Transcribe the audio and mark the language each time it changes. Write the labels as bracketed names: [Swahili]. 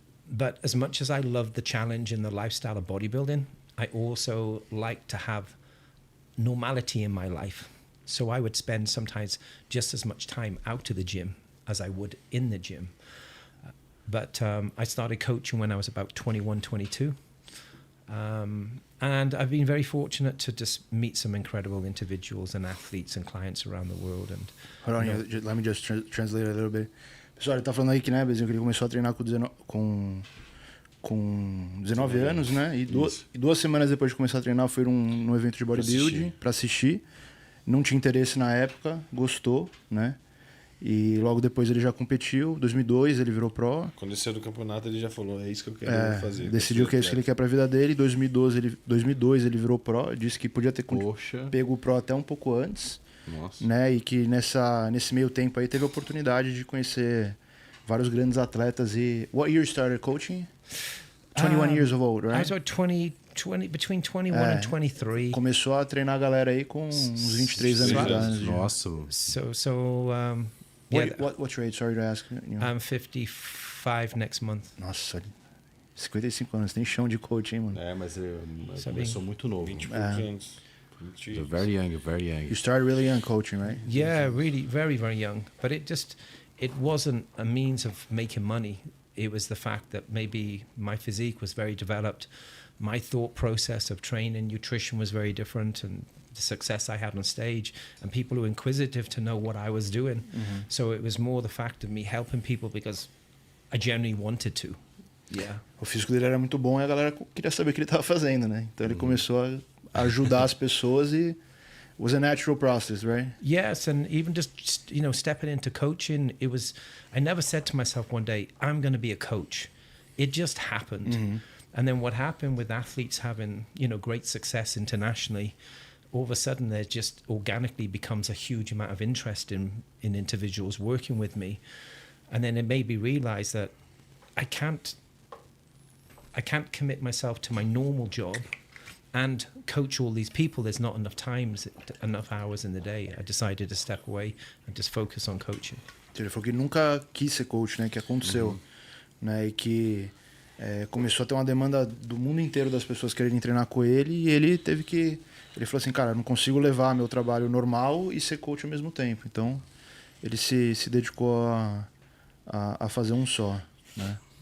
[English] But as much as I loved the challenge and the lifestyle of bodybuilding, I also like to have normality in my life. So I would spend sometimes just as much time out to the gym as I would in the gym. But I started coaching when I was about 21, 22. And I've been very fortunate to just meet some incredible individuals and athletes and clients around the world. And Hold on, let me just translate a little bit. [Portuguese] Pessoal, ele tá falando aí que, né, Bezinho, que ele começou a treinar com 19 anos, né? E duas semanas depois de começar a treinar, foi num evento de bodybuilding pra assistir. Não tinha interesse na época, gostou, né? E logo depois ele já competiu. 2002 ele virou pro. Quando ele saiu do campeonato, ele já falou, é isso que eu quero fazer. Decidiu que é isso que ele quer pra vida dele. 2002 ele virou pro. Disse que podia ter pego o pro até um pouco antes. Nossa. Né? E que nesse meio tempo aí teve a oportunidade de conhecer vários grandes atletas. [English] E what year you started coaching? 21 years old, right? I was about 20, between 21 and 23. [Portuguese] Começou a treinar a galera aí com uns 23 anos de idade. Nossa. [English] What's your age? Sorry to ask. I'm 55 next month. [Portuguese] Nossa, 55 anos, tem chão de coach, hein, mano? Mas eu começou muito novo. 20 e poucos anos. [English] So very young. You started really young coaching, right? Yeah, really, very, very young. But it wasn't a means of making money. It was the fact that maybe my physique was very developed. My thought process of training, nutrition was very different, and the success I had on stage, and people were inquisitive to know what I was doing. Mm-hmm. So it was more the fact of me helping people because I genuinely wanted to. Yeah. [Portuguese] O físico dele era muito bom e a galera queria saber o que ele estava fazendo, né? Então ele começou a ajudar as pessoas e [English] it was a natural process, right? Yes, and even just stepping into coaching, I never said to myself one day, I'm going to be a coach. It just happened. Mm-hmm. And then what happened with athletes having, great success internationally, all of a sudden there just organically becomes a huge amount of interest in individuals working with me. And then it made me realize that I can't commit myself to my normal job and coach all these people. There's not enough hours in the day. I decided to step away and just focus on coaching. [Portuguese] Ele falou que nunca quis ser coach, né? Que aconteceu, né? E que começou a ter uma demanda do mundo inteiro das pessoas quererem treinar com ele e ele teve que... Ele falou assim, cara, eu não consigo levar meu trabalho normal e ser coach ao mesmo tempo. Então, ele se dedicou a fazer um só, né?